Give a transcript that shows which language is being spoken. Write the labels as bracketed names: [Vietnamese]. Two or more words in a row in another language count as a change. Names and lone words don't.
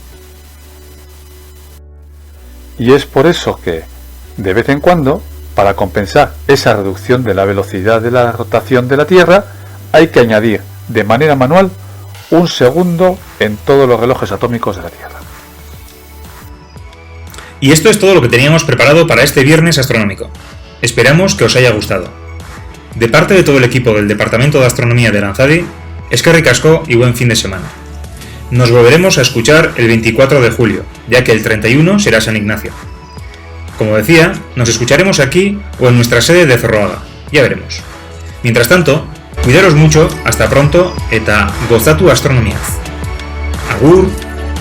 [Spanish] Y es por eso que, de vez en cuando, para compensar esa reducción de la velocidad de la rotación de la Tierra, hay que añadir de manera manual un segundo en todos los relojes atómicos de la Tierra. Y esto es todo lo que teníamos preparado para este viernes astronómico. Esperamos que os haya gustado. De parte de todo el equipo del Departamento de Astronomía de Aranzadi, [Basque] eskerrik asko [Spanish] y buen fin de semana. Nos volveremos a escuchar el 24 de julio, ya que el 31 será San Ignacio. Como decía, nos escucharemos aquí o en nuestra sede de Zorroaga. Ya veremos. Mientras tanto, cuidaros mucho, hasta pronto, [Basque] eta gozatu astronomiaz. Agur!